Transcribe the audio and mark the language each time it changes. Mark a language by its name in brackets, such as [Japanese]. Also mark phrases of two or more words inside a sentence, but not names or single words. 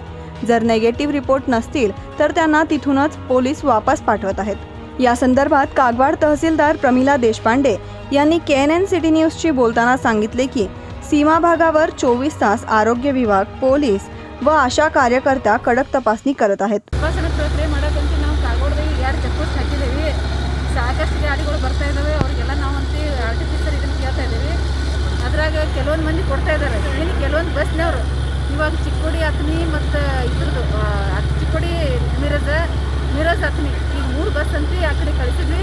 [Marathi] जर निगेटिव्ह रिपोर्ट नसतील तर त्यांना तिथूनच पोलीस वापस पाठवत आहेत. या संदर्भात कागवाड तहसीलदार प्रमिला देशपांडे यांनी KNN सिटी न्यूजशी बोलताना सांगितले की सीमा भागावर 24 तास आरोग्य विभाग, पोलीस व आशा कार्यकर्ता कडक तपासणी करत आहेत. [Kannada] ನಾವು ಕಾಗೋಡ್ದಾಗ ಯಾರು ಚೆಕ್ಪೋಸ್ಟ್ ಹಾಕಿದ್ದೀವಿ, ಸಾಕಷ್ಟು ಗಾಡಿಗಳು ಬರ್ತಾ ಇದ್ದಾವೆ. ಅವ್ರಿಗೆಲ್ಲ ನಾವಂತೂ ಆರ್ಟಿಫಿಷಿಯಲ್ ಇದನ್ನು ಕೇಳ್ತಾ ಇದ್ದೀವಿ. ಅದ್ರಾಗ ಕೆಲವೊಂದು ಮಂದಿ ಕೊಡ್ತಾ ಇದ್ದಾರೆ. ಇನ್ನು ಕೆಲವೊಂದು ಬಸ್ನವರು ಇವಾಗ ಚಿಕ್ಕೋಡಿ ಹತ್ನಿ ಮತ್ತು ಇದ್ರದ್ದು ಚಿಕ್ಕೋಡಿ ಮಿರಜ್ ಹತ್ನಿ ಈಗ 3 ಬಸ್ ಅಂತ ಆ ಕಡೆ ಕಳಿಸಿದ್ವಿ.